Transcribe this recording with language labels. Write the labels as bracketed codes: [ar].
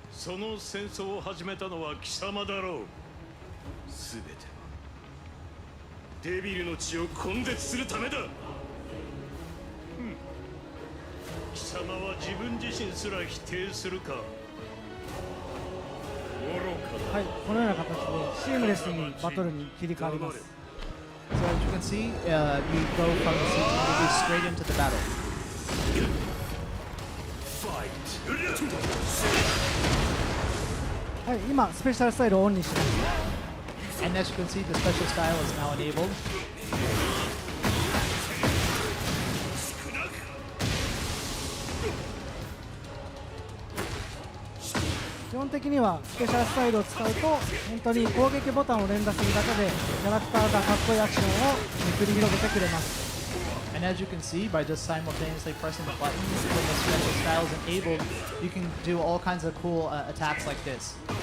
[ja] その戦争を始めたのは貴様だろう。全てはデビルの血を根絶するためだ。貴様は自分自身すら否定するか。愚かだ。はい、このような形でシームレスにバトルに切り替わります。 [en] So as you can see, you go from the CG straight into the battle. [ja] はい、今スペシャルスタイルをオンにしました。 [en] And as you can see, the special style is now enabled. [ja] 基本的にはスペシャルスタイルを使うと本当に攻撃ボタンを連打するだけでキャラクターがかっこいいアクションを繰り広げてくれます。 [en] And as you can see, by just simultaneously pressing the buttons when the special style is enabled, you can do all kinds of cool attacks like this.